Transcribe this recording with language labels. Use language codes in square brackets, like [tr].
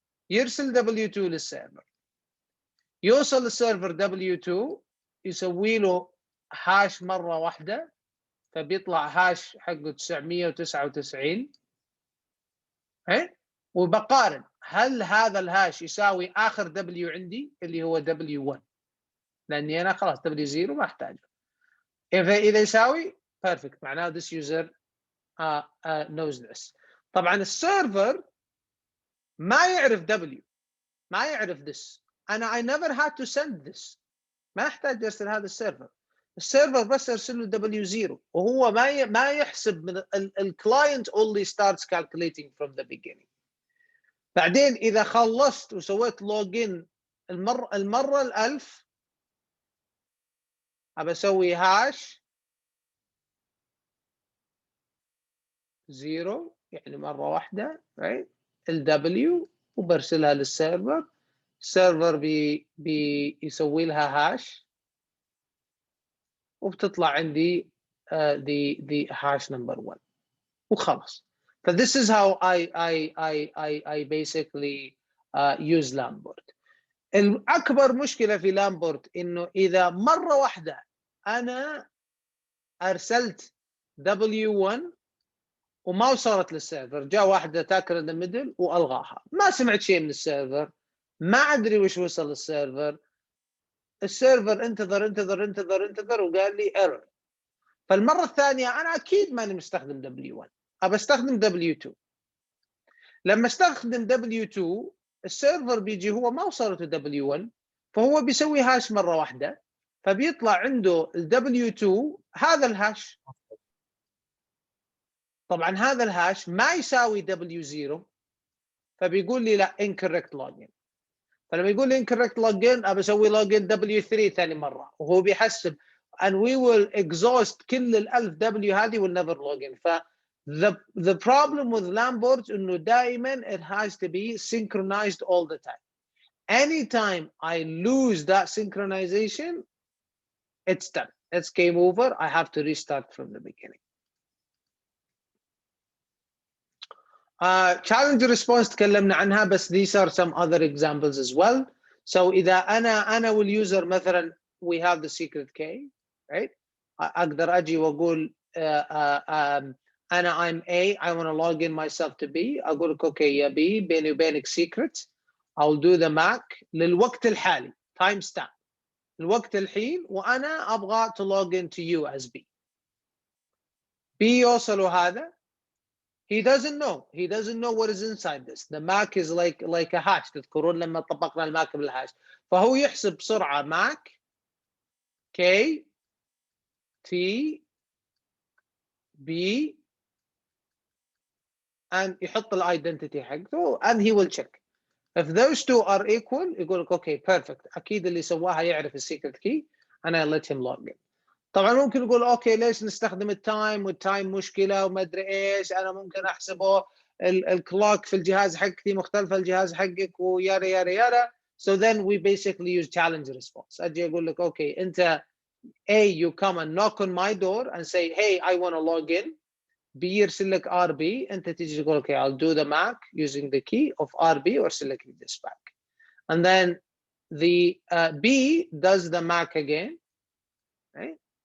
[ar] يرسل W2 للسيرفر، يوصل السيرفر W2 يسوي له هاش مرة واحدة فبيطلع هاش حقه 999. وبقارن هل هذا الهاش يساوي آخر W عندي اللي هو W1 لأني أنا خلاص W0 ما أحتاجه. إذا يساوي [en] perfect [ar] معناه [en] this user knows this. [ar] طبعا السيرفر ما يعرف W، ما يعرف this. أنا I never had to send this. ما أحتاج أرسل هذا السيرفر. السيرفر بس أرسل له W0 وهو ما يحسب من الكلاينت [en] only starts calculating from the beginning. [ar] بعدين إذا خلصت وسويت لوجين المرة 1000 أبى أسوي هاش 0 يعني مرة واحدة right الW وبرسلها للسيرفر. السيرفر بيسوي لها هاش وبتطلع عندي [en] the hash number 1 [ar] وخلاص. [en] ف this is how I basically use Lambert. [ar] الأكبر مشكلة في لامبورت إنه إذا مرة واحدة أنا أرسلت W1 وما وصلت للسيرفر، جاء واحد أتاكر [en] in the middle [ar] وألغاها، ما سمعت شيء من السيرفر، ما أدري وش وصل للسيرفر، السيرفر انتظر وقال لي error. فالمرة الثانية أنا أكيد ماني مستخدم W1، أبى أستخدم W2. لما استخدم W2 السيرفر بيجي هو ما وصلته W1 فهو بيسوي هاش مرة واحدة، فبيطلع عنده ال W2 هذا الهاش. طبعا هذا الهاش ما يساوي W0 فبيقول لي لا [en] incorrect login. [ar] فلما يقول لي [en] incorrect login [ar] أبى أسوي login W3 ثاني مرة وهو بيحسب [en] and we will exhaust [ar] كل ال1000 W هذه [en] will never login. ف the problem with Lambert [ar] إنه دائما [en] it has to be synchronized all the time. Anytime I lose that synchronization, it's done. It's game over. I have to restart from the beginning. Challenge response [ar] تكلمنا عنها بس [en] these are some other examples as well. So [ar] إذا أنا والuser مثلا [en] we have the secret key, right? [ar] أقدر أجي وأقول أنا [en] I'm A, I want to log in myself to B. [ar] أقول لك okay يا B بيني وبينك secret. [en] I'll do the MAC [ar] للوقت الحالي [en] time stamp [ar] الوقت الحين وأنا أبغى [en] to log in to you as B. [ar] B يوصله هذا. [en] He doesn't know what is inside this. The MAC is like a hash. [ar] تذكرون لما طبقنا الماك بالهاش. فهو يحسب بسرعة MAC K T B and يحط الايدنتيتي حقته [en] and he will check. If those two are equal [ar] يقول لك okay perfect أكيد اللي سواها يعرف السيكرت كي [en] and I let him log in. [ar] طبعا ممكن يقول اوكي ليش نستخدم التايم والتايم مشكله وما ادري ايش، انا ممكن احسبه الكلوك في الجهاز حقتي مختلفه الجهاز حقك ويارا يارا يارا. [en] So then we basically use challenge response. [ar] اجي اقول لك اوكي انت [en] A you come and knock on my door and say hey I want to log in. B [ar] يرسل لك [en] RB [ar] انت تيجي تقول [en] okay I'll do the MAC using the key of RB [ar] وارسل لك [en] this back. And then the B does the MAC again, right?